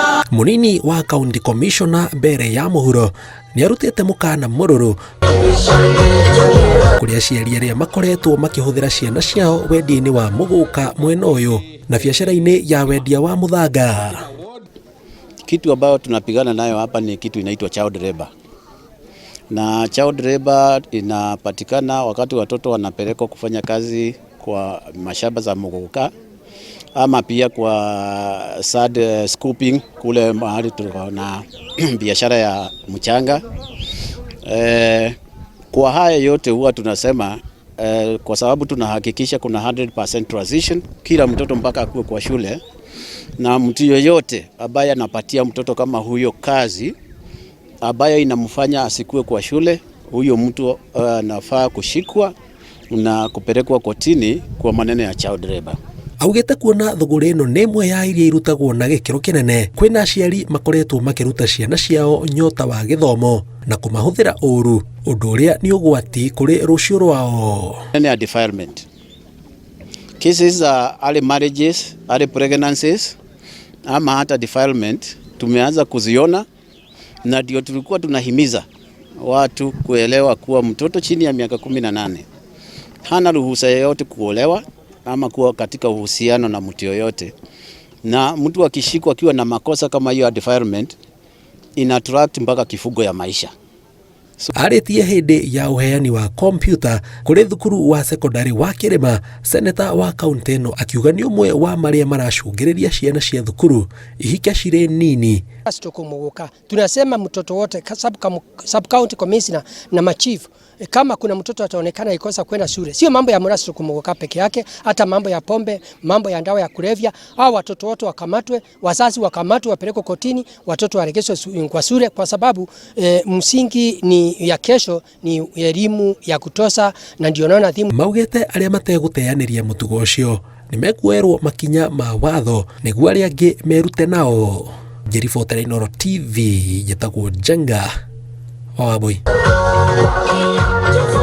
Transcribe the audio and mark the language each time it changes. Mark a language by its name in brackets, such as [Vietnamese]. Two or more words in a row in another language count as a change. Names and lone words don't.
[Kikuyu] Munini wa County Commissioner mbere ya muhuro ni arutite mukana mururu kuri aciari aria makoretwo makihuthira ciana ciao wendi-ini wa muguka mwena uyu na biashara-ini ya wendia wa muthanga. [Swahili] Kitu ambayo tunapigana nayo hapa ni kitu inaitwa [English] child labor. [Swahili] Na [English] child labor [Swahili] inapatikana wakati watoto wanapelekwa kufanya kazi kwa mashamba za muguka ama pia kwa [English] sad scooping [Swahili] kule mahali tuna biashara ya mchanga. Kwa haya yote huwa tunasema kwa sababu tunahakikisha kuna 100% transition kila mtoto mpaka akue kwa shule, na mtu yoyote ambaye anapatia mtoto kama huyo kazi ambaye inamfanya asikue kwa shule, huyo mtu anafaa kushikwa na kupelekwa kotini kwa maneno ya [English] child labor. [Kikuyu] Augete kuona thuguri ino ni imwe ya iria irutagwo na gikiro kinene, kwina aciari makoretwo makiruta ciana ciao nyota wa githomo na kumahuthira uru, undu uria ni ugwati kuri rucio rwao. [English] Any defilement cases are early marriages, early pregnancies [Swahili] ama hata defilement tumeanza kuziona, na ndio tulikuwa tunahimiza watu kuelewa kuwa mtoto chini ya miaka 18 hana ruhusa yoyote kuolewa ama kuwa katika uhusiano na mtu yoyote, na mtu akishikwa akiwa na makosa kama hiyo ya defilement ina attract mpaka kifungo ya maisha. [Kikuyu] Aritie hindi ya uheani wa kompyuta kuri thukuru wa sekondari wa Kirima, seneta wa kaunti ino akiuga ni umwe wa maria maracungiriria ciana cia thukuru ihika cire nini. [Swahili] Kumuguka tunasema mtoto wote [English] sub county commissioner [Swahili] na machief, kama kuna mtoto ataonekana ikosa kwenda shule, sio mambo ya mrasito kumuguka peke yake, hata mambo ya pombe, mambo ya dawa ya kulevya, au watoto wote wakamatwe, wazazi wakamatwe, wapelekwe kotini, watoto waregeshwe kwa shule, kwa sababu msingi ni ya kesho ni elimu ya kutosha, na ndio naona thimu [Kikuyu] maugete aria mateguteaniria mutugo ucio ni mekuerwo makinya ma watho niguo aria angi merute nao. Jerifotera Inooro TV, jetagwo Jenga wa Wambui.